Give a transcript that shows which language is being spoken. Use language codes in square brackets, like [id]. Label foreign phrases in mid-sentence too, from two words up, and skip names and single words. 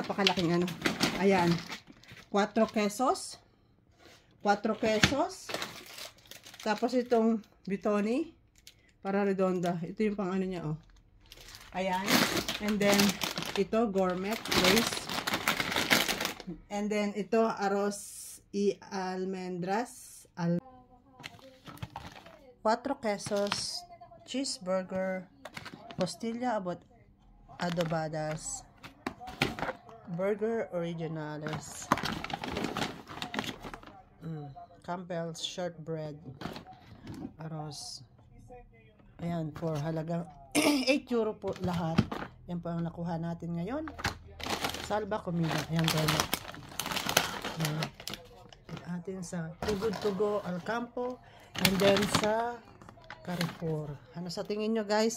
[tl] Napakalaking ano. Ayan. 4 pesos. 4 pesos. Tapos itong Bitoni para redonda. Ito yung pang ano niya, oh. Ayan. [en] And then [tl] ito gourmet lace. [en] And then [tl] ito [es] arroz y almendras. [tl] 4 pesos. [es] Cheeseburger. Costilla adobadas. Burger originales. [tl] Campbell's shortbread arroz. Ayan, for halagang 8 euro po lahat. Yan po ang nakuha natin ngayon. [es] Salba comida. [tl] Ayan, gano'n. Atin sa Too Good To Go Alcampo. [en] And then [tl] sa Carrefour. Ano sa tingin nyo guys?